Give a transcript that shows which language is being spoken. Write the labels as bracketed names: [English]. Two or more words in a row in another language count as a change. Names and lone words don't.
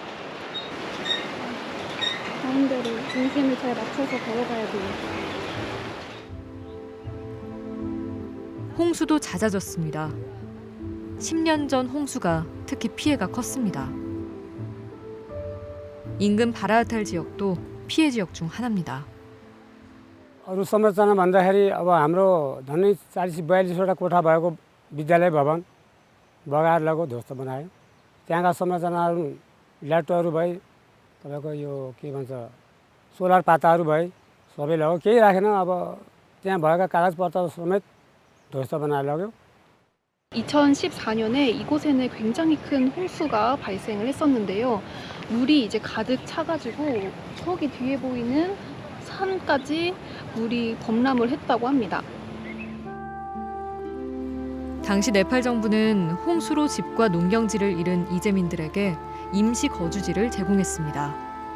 [Korean] 가운데로 중심을 잘 맞춰서 걸어가야 돼요. 홍수도 잦아졌습니다. 10년 전 홍수가 특히 피해가 컸습니다. 인근 바라하탈 지역도 피해 지역 중 하나입니다. [Nepali] अरू संरचना भन्दाखेरि अब हाम्रो झन्डै 40-42वटा कोठा भएको विद्यालय भवन बगाएर लगेको ध्वस्त बनायो. त्यहाँका संरचनाहरू ल्याटोहरू भए तपाईँको यो के भन्छ सोलर पाताहरू भए सबै लग्यो. केही राखेन. अब त्यहाँ भएका कागजपत्र समेत ध्वस्त बनाएर लग्यो. [Korean] 2014년에 이곳에는 굉장히 큰 홍수가 발생을 했었는데요. 물이 이제 가득 차가지고 저기 뒤에 보이는 산까지 물이 범람을 했다고 합니다. 당시 네팔 정부는 홍수로 집과 농경지를 잃은 이재민들에게 임시 거주지를 제공했습니다.